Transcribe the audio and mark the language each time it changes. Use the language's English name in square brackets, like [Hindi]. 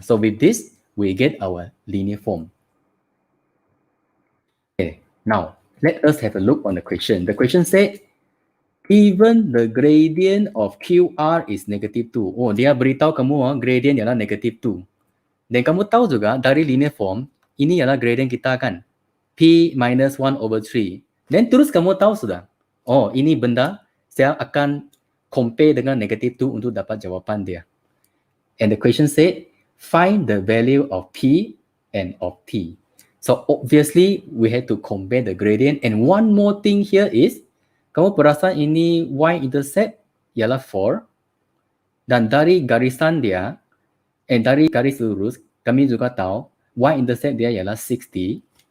[English] So, with this, we get our linear form. Okay, now, let us have a look on the question. The question said, given the gradient of QR is negative 2. [Malay] Oh, dia beritahu kamu gradient ialah negative 2. Dan kamu tahu juga dari linear form, ini ialah gradient kita kan. [English] P minus 1 over 3. [Malay] Dan terus kamu tahu sudah. Oh, ini benda saya akan compare dengan negative 2 untuk dapat jawapan dia. [English] And the question said, find the value of P and of T. So, obviously, we had to compare the gradient. And one more thing here is, [Malay] kamu perasan ini y-intercept ialah 4 dan dari garisan dia dari garis lurus kami juga tahu y-intercept dia ialah 60.